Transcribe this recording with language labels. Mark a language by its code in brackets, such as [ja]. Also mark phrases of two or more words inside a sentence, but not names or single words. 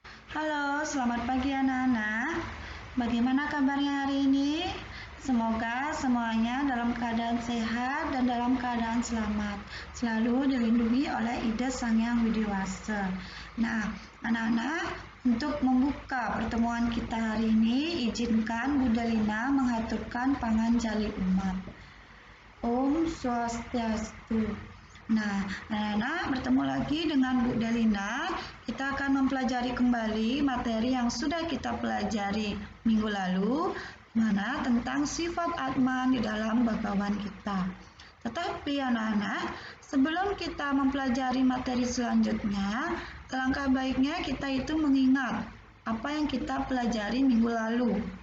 [id] Halo, selamat pagi anak-anak. Bagaimana kabarnya hari ini? Semoga semuanya dalam keadaan sehat dan dalam keadaan selamat, selalu dilindungi oleh Ida Sang Hyang Widiwasa. Nah, anak-anak, untuk membuka pertemuan kita hari ini, izinkan Bu Delina menghaturkan panganjali umat. Om Swastiastu. Nah, anak-anak bertemu lagi dengan Bu Delina. Kita akan mempelajari kembali materi yang sudah kita pelajari minggu lalu, mana tentang sifat Atman di dalam bagawan kita. Tetapi anak-anak, sebelum kita mempelajari materi selanjutnya, alangkah baiknya kita itu mengingat apa yang kita pelajari minggu lalu.